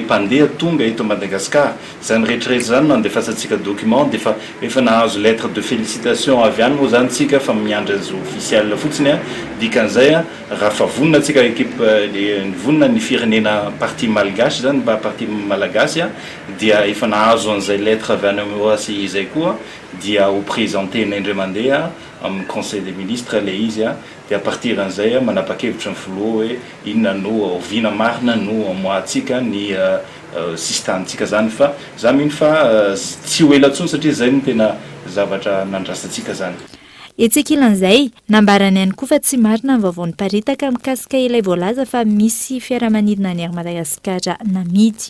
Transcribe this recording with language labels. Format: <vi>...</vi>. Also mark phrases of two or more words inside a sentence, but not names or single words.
<mg>mpandeha tonga eto Madagasikara zany rehetrarehetra zany nandefasantsika document dia efa nahazo</mg> <fr>lettre de félicitation</fr> <mg>avy any moa zany tsika fa miandry azy officiel fotsiny dikan'izay raha fa vonona tsika équipe vonona ny firenena partie malgasy zany mba partie malagasy dia efa nahazo an'izay lettre avy any amin'ny OACI izay koa dia ho présenté n'indray mandeha amin'ny</mg> <fr>conseil des ministres</fr> <mg>le izy dia</mg> <fr>à partir</fr> <mg>d'an'izay manapa-kevitra ny filoha hoe inona no oviana marina no amoahantsika ny sistantsika zany fa za mino fa tsy ho ela ntsony satria zay no tena zavatra nandrasantsika zany. Etsekilan'izay nambarany ihany koa fa tsy marina ny vaovao niparitaka mikasika ilay voalaza fa misy fiaramanidina ny Air Madagascar namidy.</mg>